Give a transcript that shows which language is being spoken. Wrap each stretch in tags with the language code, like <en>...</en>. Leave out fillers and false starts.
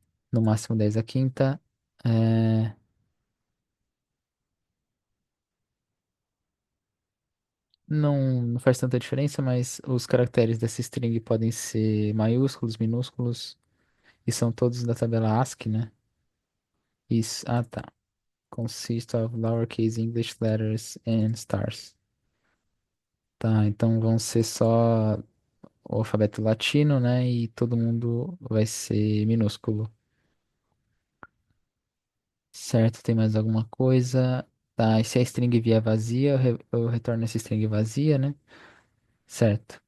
<pt>No máximo 10 a quinta. É, não faz tanta diferença, mas os caracteres dessa string podem ser maiúsculos, minúsculos, e são todos da tabela ASCII, né? Isso, ah tá.</pt> <en>Consist of lowercase English letters and stars.</en> <pt>Tá, então vão ser só o alfabeto latino, né? E todo mundo vai ser minúsculo. Certo, tem mais alguma coisa? Tá, e se a string vier vazia, eu retorno essa string vazia, né? Certo.</pt>